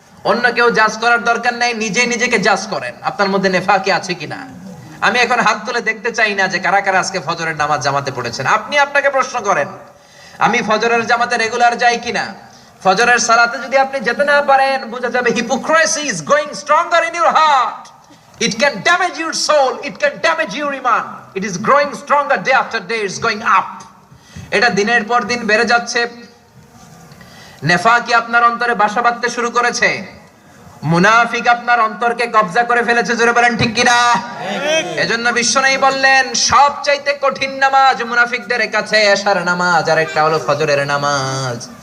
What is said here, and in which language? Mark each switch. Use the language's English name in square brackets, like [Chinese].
[Bangla] অন্য কেউ জাজ করার দরকার নাই, নিজে নিজেকে জাজ করেন আপনার মধ্যে নেফাকি আছে কিনা। আমি এখন হাত তুলে দেখতে চাই না যে কারা কারা আজকে ফজরের নামাজ জামাতে পড়েছেন। আপনি আপনাকে প্রশ্ন করেন, আমি ফজরের জামাতে রেগুলার যাই কিনা? ফজরের সালাতে যদি আপনি যেতে না পারেন, বোঝা যাবে [English] hypocrisy is growing stronger in your heart. It can damage your soul, it can damage your iman. It is growing stronger day after day, it's going up. [Bangla] এটা দিনের পর দিন বেড়ে যাচ্ছে। নেফাকি আপনার অন্তরে বাসা বাঁধতে শুরু করেছে, মুনাফিক আপনার অন্তরকে কবজা করে ফেলেছে। জোরে বলেন ঠিক কিনা? এজন্য বিশ্বনবী বললেন, সবচাইতে কঠিন নামাজ মুনাফিকদের কাছে এশার নামাজ, আর একটা হলো ফজরের নামাজ।